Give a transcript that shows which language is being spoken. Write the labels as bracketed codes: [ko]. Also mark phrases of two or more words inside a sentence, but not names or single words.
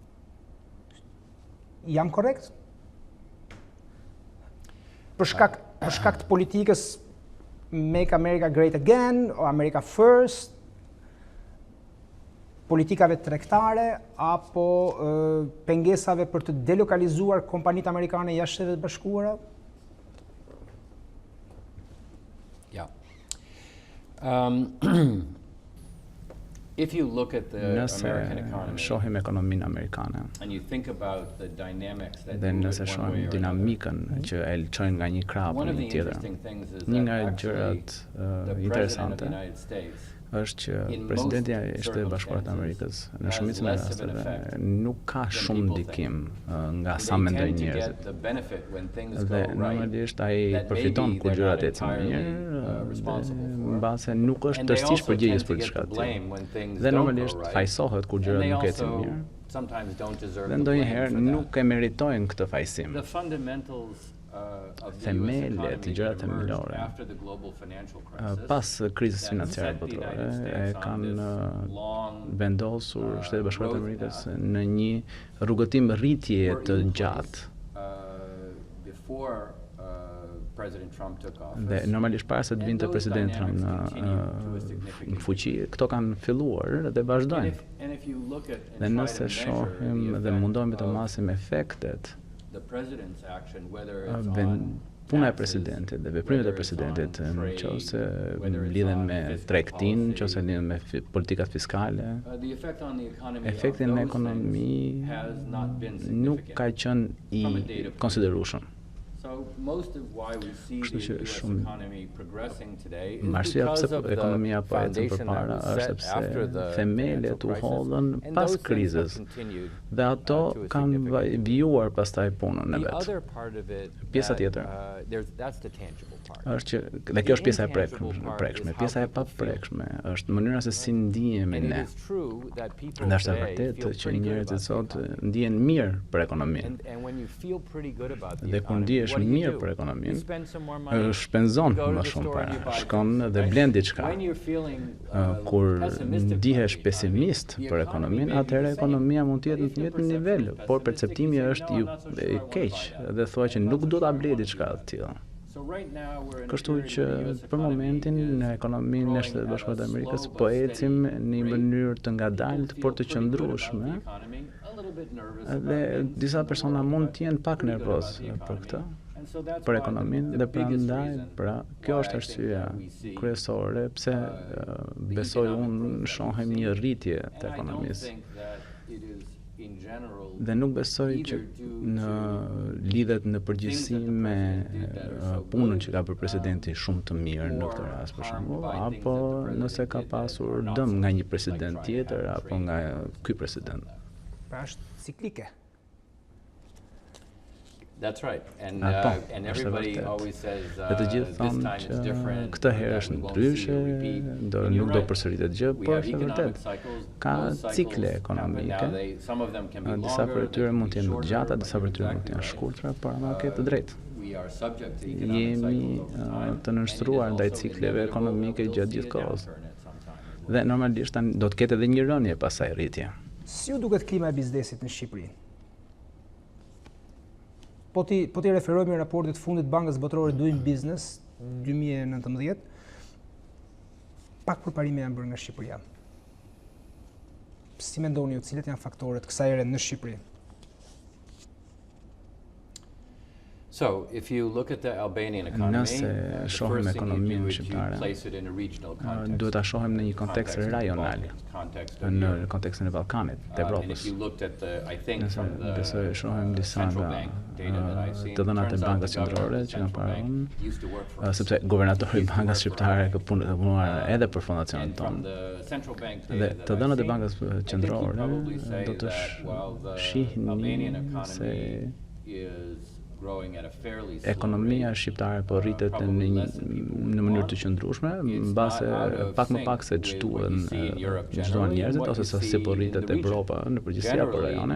[sq] Jam korrekt? Për shkak të politikës Make America Great Again, o America First, politikave tregtare, apo pengesave për të delokalizuar kompanitë amerikane jashtë Shtetet Bashkuara? [en] If you look at the American economy, [sq] shohim ekonominë amerikane, [en] and you think about the dynamics that [sq] dhe [en] move [sq] nëse [en] it one way [sq] shohim [en] or another, [sq] dinamikën që e çojnë nga një krah [en] one [sq] në [en] of [sq] një [en] the [sq] tjetër, [en] interesting things is [sq] një [en] that [sq] nga [en] actually [sq] gjërat [en] the President of the [sq] interesante [en] United States [sq] është që [en] in [sq] presidenti [en] most [sq] i Shtetit Bashkuar të Amerikës në [en] has [sq] shumicën e [en] less of an [sq] rasteve [en] effect [sq] nuk ka [en] than [sq] shumë [en] people [sq] ndikim nga [en] They [sq] sa mendojnë [en] tend to get [sq] njerëzit. [en] the benefit when things go [sq] Dhe [en] right, [sq] normalisht ai [en] that [sq] përfiton [en] maybe [sq] kur [en] they're [sq] gjërat [en] not [sq] ecin [en] entirely, [sq] mirë, [en] responsible for. [sq] mbase nuk është [en] And they [sq] tërësisht [en] also [sq] përgjegjës [en] tend to [sq] për [en] get [sq] diçka [en] the [sq] të [en] blame [sq] tillë. [en] when things [sq] Dhe [en] don't go [sq] normalisht [en] right. [sq] fajsohet kur [en] And [sq] gjërat [en] they [sq] nuk ecin [en] also [sq] mirë. [en] sometimes don't deserve [sq] Dhe [en] the blame [sq] ndonjëherë [en] for that. [sq] nuk e meritojnë këtë fajsim. [en] The fundamentals of the US [sq] Themelet, [en] economy [sq] gjërat [en] that emerged [sq] themelore, [en] after the global financial crisis [sq] pas krizës [en] that [sq] financiare [en] set the [sq] botërore, [en] United [sq] e [en] States on [sq] kanë [en] this long [sq] vendosur Shtetet Bashkuara të [en] road [sq] Amerikës [en] path [sq] në një rrugëtim rritje [en] were [sq] të [en] in place, [sq] gjatë. [en] Before President Trump took office. [sq] Dhe normalisht para se të [en] And [sq] vinte [en] those [sq] presidenti [en] dynamics [sq] Trump [en] continue to a significant [sq] në fuqi, këto kanë filluar dhe vazhdojnë. [en] And if you look at [sq] Dhe [en] and try [sq] nëse [en] to measure [sq] shohim [en] the [sq] dhe [en] effect [sq] mundohemi të [en] of [sq] masim efektet, [en] the president's action, whether it's [sq] puna e [en] on [sq] presidentit dhe [en] taxes, [sq] veprimet e [en] whether it's [sq] presidentit [en] on [sq] në [en] trade, [sq] qoftë [en] whether it's [sq] lidhen [en] on [sq] me [en] fiscal [sq] tregtin, [en] policy, [sq] nëse lidhen me politikat fiskale, [en] the effect on the economy of [sq] efekti në [en] those [sq] ekonomi [en] things has not been [sq] nuk [en] significant [sq] ka qenë i [en] from a data point. [sq] konsiderueshëm. [en] So most of why we see [sq] Kështu [en] the [sq] që [en] US [sq] shumë [en] economy progressing today is [sq] Arsyeja [en] because [sq] pse [en] of the [sq] ekonomia po ecën [en] foundation that [sq] përpara [en] was [sq] është [en] set after [sq] sepse [en] the [sq] themelet [en] financial [sq] u [en] crisis, [sq] hodhën [en] and [sq] pas [en] those things have [sq] krizës [en] continued, [sq] dhe ato [en] to a [sq] kanë [en] significant [sq] vijuar pastaj punën e [en] The [sq] vet. [en] other part of it [sq] Pjesa [en] that, [sq] tjetër [en] that's the tangible part. [sq] është që dhe kjo është pjesa e [en] intangible part [sq] prekshme. [en] is how [sq] Pjesa e [en] people [sq] paprekshme është mënyra se si ndihemi [en] And it [sq] ne. [en] is true that people [sq] Dhe është e [en] today [sq] vërtetë [en] feel [sq] që [en] pretty good [sq] njerëzit [en] about the [sq] sot [en] economy. [sq] ndihen mirë për ekonominë. [en] And when you feel pretty good about the [sq] Dhe kur [en] economy, [sq] ndihesh [en] what do you [sq] mirë [en] do? [sq] për ekonominë, [en] You spend some more money, [sq] shpenzon [en] you go to [sq] më [en] the [sq] shumë [en] store and [sq] para, [en] you buy [sq] shkon [en] things, [sq] dhe [en] right? [sq] blen diçka. [en] When you're feeling [sq] Kur [en] pessimistic [sq] ndihesh [en] about the economy, [sq] pesimist [en] the [sq] për [en] economy [sq] ekonominë, [en] may be [sq] atëherë [en] the same. [sq] ekonomia mund të jetë [en] But [sq] në [en] if [sq] të [en] your [sq] njëjtin nivel, [en] perception is [sq] por [en] pessimistic, [sq] perceptimi [en] you say, [sq] është [en] "No, I'm not so sure I wanna [sq] keq [en] buy that. [sq] dhe thua që [en] I'm not [sq] nuk [en] so [sq] do ta [en] sure I [sq] blej [en] wanna do [sq] diçka [en] that." [sq] të tillë. [en] So right now we're in a [sq] Kështu [en] period [sq] që [en] where the US [sq] për [en] economy [sq] momentin [en] is [sq] në ekonominë e [en] growing [sq] Shtetit [en] at a [sq] Bashkuar të Amerikës [en] slow [sq] po [en] but [sq] ecim [en] steady [sq] në një [en] rate. [sq] mënyrë të ngadalt [en] People [sq] por [en] feel [sq] të [en] pretty good about [sq] qëndrueshme. [en] the economy, a little bit nervous [sq] Dhe [en] about things [sq] disa [en] in the [sq] persona [en] world, [sq] mund [en] but [sq] të jenë pak [en] pretty good [sq] nervoz [en] about the [sq] për [en] economy. [sq] këtë, [en] And so that's [sq] për [en] why [sq] ekonominë [en] the [sq] dhe [en] biggest [sq] prandaj [en] reason [sq] pra kjo [en] why [sq] është [en] I think [sq] arsyeja [en] that we see, [sq] kryesore pse besoj unë shohem një rritje të [en] and I don't [sq] ekonomisë. [en] think that it is in general [sq] Dhe nuk besoj që në lidhet në përgjithësi me punën që ka bërë presidenti shumë të mirë në këtë rast për shembull, apo nëse ka pasur dëm nga një president tjetër apo nga ky president. Pra është ciklike. [en] That's right. And [sq] është [en] everybody [sq] vërtet. [en] always says [sq] Dhe të gjithë [en] this [sq] thonë [en] time [sq] që [en] it's different. [sq] këtë herë [en] that [sq] është [en] we won't see a [sq] ndryshe, [en] repeat. [sq] do [en] And you're [sq] nuk do [en] right. [sq] përsëritet gjë, [en] We [sq] por [en] have [sq] është [en] economic [sq] vërtet. [en] cycles. [sq] Ka [en] Those cycles [sq] cikle [en] happen [sq] ekonomike. [en] now. Some of them can be [sq] Disa [en] longer, [sq] prej [en] they [sq] tyre [en] can [sq] mund [en] be [sq] të jenë më të [en] shorter, [sq] gjata, [en] but [sq] disa [en] you're [sq] prej tyre mund të [en] exactly [sq] jenë [en] right. [sq] shkurtra, por ama ke të drejtë. [en] We are subject to economic [sq] Jemi [en] cycles over time, [sq] të nënshtruar [en] and it [sq] ndaj [en] is also [sq] cikleve [en] inevitable [sq] ekonomike [en] that we'll [sq] gjatë [en] see [sq] gjithë [en] a [sq] kohës. [en] downturn at some time as well. [sq] Dhe normalisht do të ketë edhe një rënje pasaj rritje. Si ju duket klima e biznesit në Shqipëri? Po ti referojmë në raportit fundit Bankës Botërore Doing Business 2019, pak përparime janë bërë nga Shqipëria. Si mendoni ju, cilët janë faktorët kësaj ere në Shqipëri? [en] So, if you look at the Albanian economy, [sq] Nëse [en] the [sq] shohim [en] first thing you [sq] ekonominë [en] do is you [sq] shqiptare, [en] place it in a regional context. [sq] duhet ta shohim në një kontekst rajonal, në kontekstin e Ballkanit, të [en] And [sq] Evropës. [en] if you looked at the, I think [sq] Nëse [en] from the [sq] besoj shohim disa [en] central [sq] nga [en] bank data that I've seen, [sq] të dhënat e [en] turns out [sq] Bankës [en] the governor [sq] Qendrore [en] of the [sq] që kanë [en] central [sq] parë [en] bank used to work for us. [sq] sepse guvernatori i [en] Used to [sq] Bankës [en] work for [sq] Shqiptare [en] us. [sq] ka punuar edhe për fondacionin [en] And from [sq] tonë. [en] the central bank [sq] Dhe [en] data [sq] të [en] that [sq] dhënat [en] I've [sq] e [en] seen, [sq] Bankës [en] I think you'd [sq] Qendrore [en] probably say [sq] do të [en] that while the [sq] shihni [en] Albanian economy [sq] se [en] is growing at a fairly slow [sq] ekonomia [en] rate, [sq] shqiptare po rritet në mënyrë të qëndrueshme, mbase pak më pak se çdohen njerëzit ose sa si po rritet Evropa në përgjithësi apo rajone.